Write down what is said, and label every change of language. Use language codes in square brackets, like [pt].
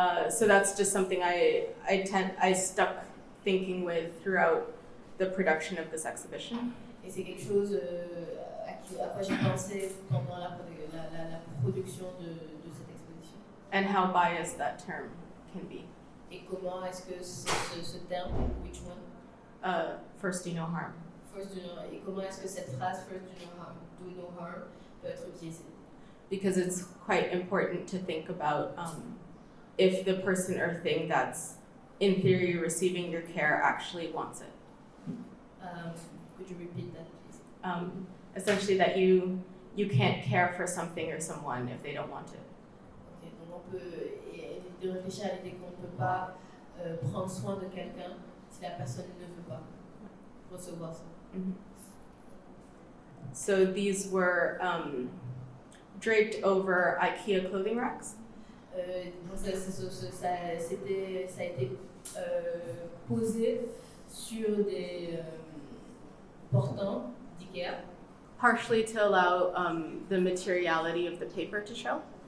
[en] So that's just something I stuck thinking with throughout the production of this exhibition. [fr] Et c'est quelque chose à quoi j'ai pensé pendant la production de cette exposition. [en] And how biased that term can be. [fr] Et comment est-ce que ce terme, [en] which one? First do no harm. First do no harm. [fr] Et comment est-ce que cette phrase, [en] first do no harm, [fr] peut être utilisée? [en] Because it's quite important to think about if the person or thing that's in theory receiving your care actually wants it. Could you repeat that, please? Essentially that you can't care for something or someone if they don't want it. [fr] Okay, donc on peut de réfléchir à l'idée qu'on ne peut pas prendre soin de quelqu'un si la personne ne veut pas recevoir ça. Mm-hmm. [en] So these were draped over IKEA clothing racks. [fr] Donc ça a été posé sur des portants d'IKEA. [en] Partially to allow the materiality of the paper to show.